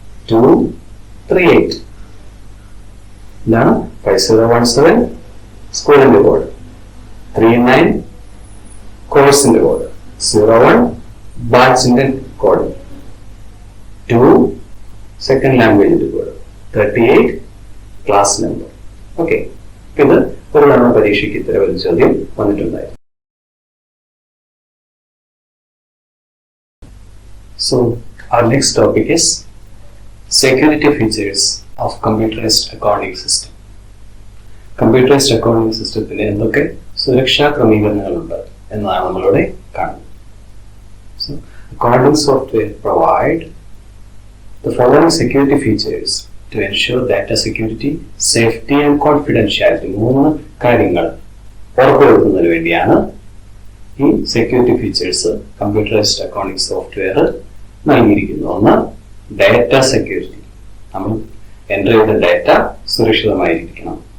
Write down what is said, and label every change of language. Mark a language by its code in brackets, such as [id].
[ml] 5017390123 ഇതാണ് 5017 സ്കൂളിന്റെ കോഡ്, 39 കോഴ്സിന്റെ കോഡ്, 01 ബാച്ചിന്റെ code, 2 second ലാംഗ്വേജിന്റെ code, 38 class number. Okay, ഇത് ഒരു തവണ പരീക്ഷയ്ക്ക് ഇത്തരം ഒരു ചോദ്യം വന്നിട്ടുണ്ടായിരുന്നു. [en] So our next topic is security features of computerized accounting system. [ml] Computerized accounting systemത്തിന് എന്തൊക്കെ സുരക്ഷാ ക്രമീകരണങ്ങളുണ്ട് എന്നാണ് നമ്മളിവിടെ കാണുന്നത്. [en] So accounting software provide the following security features to ensure data security, safety and confidentiality. [ml] 3 കാര്യങ്ങൾ ഉറപ്പുവരുത്തുന്നതിന് വേണ്ടിയാണ് ഈ security features computerised accounting software നൽകിയിരിക്കുന്നു. ഒന്ന്, ഡാറ്റ സെക്യൂരിറ്റി, നമ്മൾ എൻ്റർ ചെയ്ത ഡാറ്റ സുരക്ഷിതമായിരിക്കണം.